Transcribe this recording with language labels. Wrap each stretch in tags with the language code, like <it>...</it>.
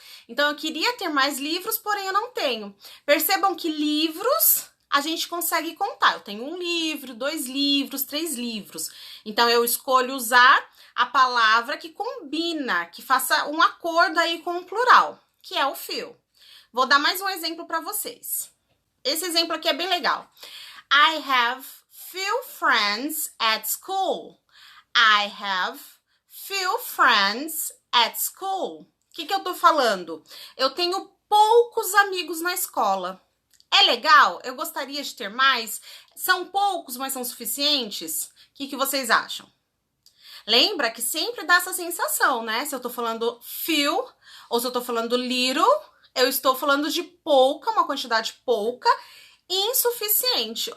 <pt>Então, eu queria ter mais livros, porém eu não tenho. Percebam que livros a gente consegue contar. Eu tenho um livro, 2 livros, 3 livros. Então, eu escolho usar a palavra que combina, que faça um acordo aí com o plural, que é o few. Vou dar mais um exemplo para vocês. Esse exemplo aqui é bem legal.</pt> <en>I have few friends at school. I have few friends at school.</en> <pt>O que eu tô falando? Eu tenho poucos amigos na escola. É legal? Eu gostaria de ter mais? São poucos, mas são suficientes? O que vocês acham? Lembra que sempre dá essa sensação, né? Se eu tô falando few ou se eu tô falando little, eu estou falando de pouca, uma quantidade pouca, insuficiente.</pt>